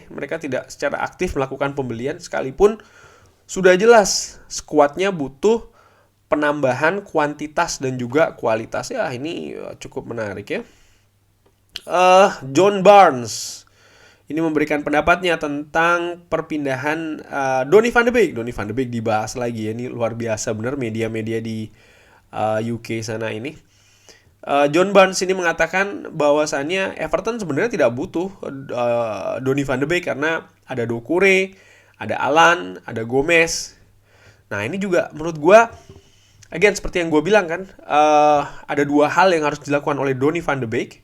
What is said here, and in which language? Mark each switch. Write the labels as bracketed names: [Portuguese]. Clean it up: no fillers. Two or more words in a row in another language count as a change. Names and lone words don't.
[Indonesian] Mereka tidak secara aktif melakukan pembelian, sekalipun sudah jelas skuadnya butuh penambahan kuantitas dan juga kualitas. Ya, ini cukup menarik ya. John Barnes ini memberikan pendapatnya tentang perpindahan Donny van de Beek. Donny van de Beek dibahas lagi ya, ini luar biasa bener media-media di UK sana ini. John Barnes ini mengatakan bahwasannya Everton sebenarnya tidak butuh Donny van de Beek karena ada Doucouré, ada Alan, ada Gomez. Nah, ini juga menurut gue, again seperti yang gue bilang kan, ada dua hal yang harus dilakukan oleh Donny van de Beek.